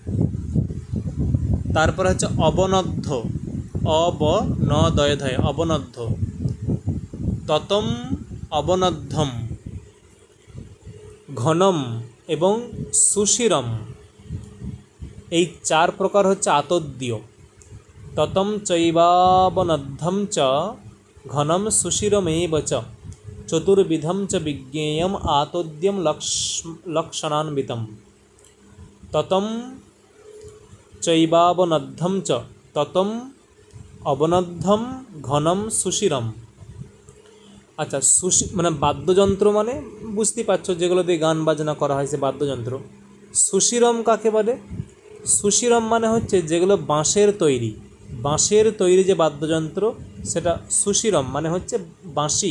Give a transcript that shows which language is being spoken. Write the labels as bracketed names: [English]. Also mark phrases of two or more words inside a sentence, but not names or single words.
[Bangla] তারপরে হচ্ছে অবনদ্ধ, অবনদয়ধয়, অবনদ্ধ। ততম, অবনদ্ধম, ঘনম এবং সুশিরম, এই 4 প্রকার হচ্ছে আতোদ্য। [Sanskrit] ততম চৈবাবনদ্ধম চ ঘনম সুশিরমেব চ চতুর্বিধম চ বিজ্ঞেয়ম আতোদ্যম লক্ষণান্বিতম। ততম চৈবাবনদ্ধম চ, ততম অবনদ্ধম ঘনম সুশিরম। [Bangla] আচ্ছা, মানে বাদ্যযন্ত্র মানে বুঝতেই পারছো, যেগুলো দিয়ে গান বাজনা করা হয় সে বাদ্যযন্ত্র। সুশিরম কাকে বলে? সুশিরম মানে হচ্ছে যেগুলো বাঁশের তৈরি, বাঁশের তৈরি যে বাদ্যযন্ত্র সেটা সুশিরম, মানে হচ্ছে বাঁশি।